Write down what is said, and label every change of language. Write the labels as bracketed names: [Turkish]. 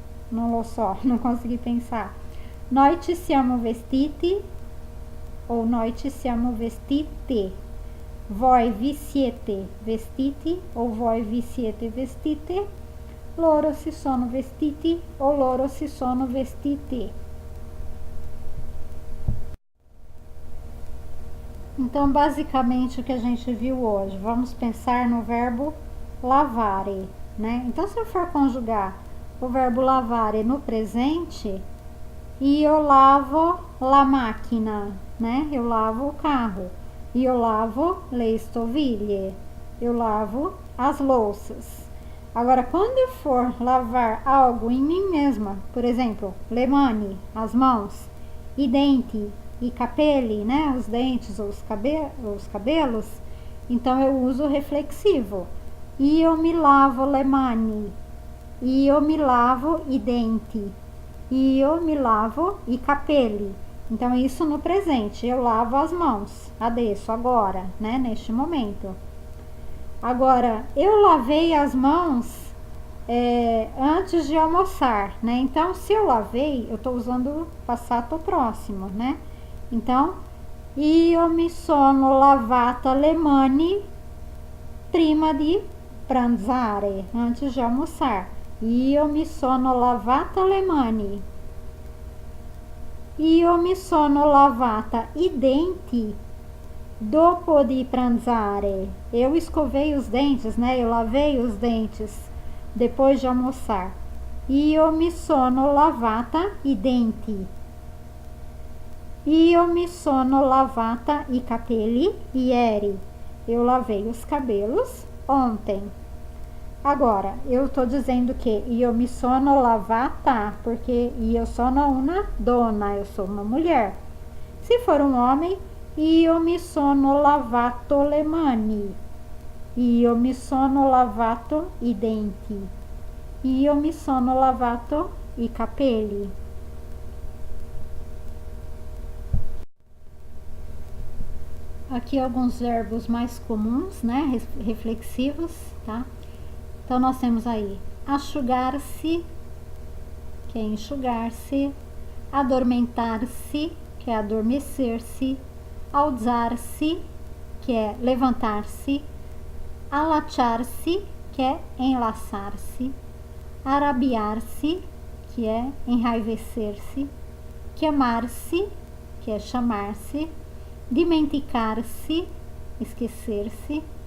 [Italian] Non lo so, [Portuguese] não consegui pensar. [Italian] Noi ci siamo vestiti ou noi ci siamo vestite. voi vi siete vestiti ou voi vi siete vestite, loro si sono vestiti ou loro si sono vestite. [Portuguese] Então, basicamente, o que a gente viu hoje, vamos pensar no verbo lavare, né? Então, se eu for conjugar o verbo lavare no presente, [Italian] io lavo la macchina, [Portuguese] né? Eu lavo o carro. [Italian] Io lavo le stoviglie. [Portuguese] Eu lavo as louças. Agora, quando eu for lavar algo em mim mesma, por exemplo, le mani, as mãos, [Italian] i denti, i capelli, [Portuguese] né? Os dentes ou os cabelos, então eu uso o reflexivo. [Italian] Io mi lavo le mani. Io mi lavo i denti. Io mi lavo i capelli. [Portuguese] Então, isso no presente. Eu lavo as mãos. Adesso, agora, né? Neste momento. Agora, eu lavei as mãos antes de almoçar, né? Então, se eu lavei, eu estou usando passato próximo, né? [Italian] Então, io mi sono lavata le mani prima di pranzare, [Portuguese] antes de almoçar. [Italian] Io mi sono lavata le mani. Io mi sono lavata i denti dopo di pranzare. [Portuguese] Eu escovei os dentes, né? Eu lavei os dentes depois de almoçar. [Italian] Io mi sono lavata i denti. Io mi sono lavata i capelli ieri. [Portuguese] Eu lavei os cabelos ontem. Agora, eu estou dizendo que [Italian] io mi sono lavata, [Portuguese] porque [Italian] io sono una donna, [Portuguese] eu sou uma mulher. Se for um homem, [Italian] io mi sono lavato le mani. Io mi sono lavato i denti. Io mi sono lavato i capelli. [Portuguese] Aqui alguns verbos mais comuns, né? Reflexivos, tá? Então, nós temos aí asciugar-se, que é enxugar-se, adormentar-se, que é adormecer-se, alzar-se, que é levantar-se, allacciar-se, que é enlaçar-se, arrabiar-se, que é enraivecer-se, chiamar-se, que é chamar-se, dimenticar-se, esquecer-se,